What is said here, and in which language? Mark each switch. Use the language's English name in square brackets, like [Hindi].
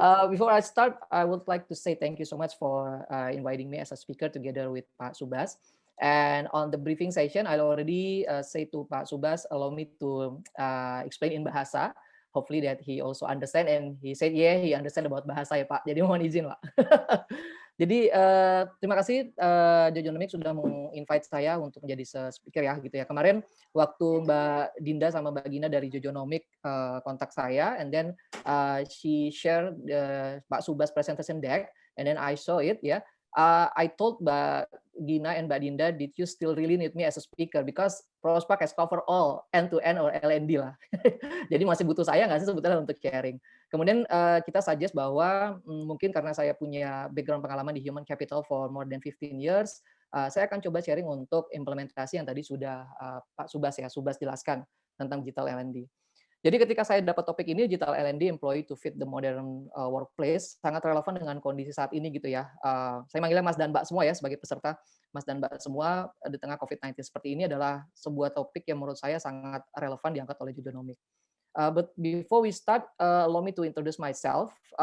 [English] Before I start, I would like to say thank you so much for inviting me as a speaker together with Pak Subas. And on the briefing session, I already say to Pak Subas, allow me to explain in bahasa. Hopefully that he also understand, and he said, yeah, he understand about bahasa ya Pak. [Indonesian] Jadi mohon izin Pak. Jadi terima kasih Jojonomic sudah menginvite saya untuk menjadi speaker ya gitu ya. Kemarin waktu Mbak Dinda sama Mbak Gina dari Jojonomic kontak saya, [English] and then she share Pak Subas presentation deck, and then I saw it ya. I told Mbak Gina and Mbak Dinda, did you still really need me as a speaker? Because Prospak has cover all end-to-end or L&D lah. [Indonesian] Jadi masih butuh saya nggak sih sebetulnya untuk sharing. Kemudian kita suggest bahwa mungkin karena saya punya background pengalaman di human capital [English] for more than 15 years, [Indonesian] saya akan coba sharing untuk implementasi yang tadi sudah Pak Subas jelaskan tentang digital L&D. Jadi ketika saya dapat topik ini, [English] digital L&D employee to fit the modern workplace, [Indonesian] sangat relevan dengan kondisi saat ini gitu ya. Saya manggilnya Mas dan Mbak semua ya sebagai peserta. Mas dan Mbak semua di tengah COVID-19 seperti ini adalah sebuah topik yang menurut saya sangat relevan diangkat oleh Jojonomic. [English] But before we start, allow me to introduce myself.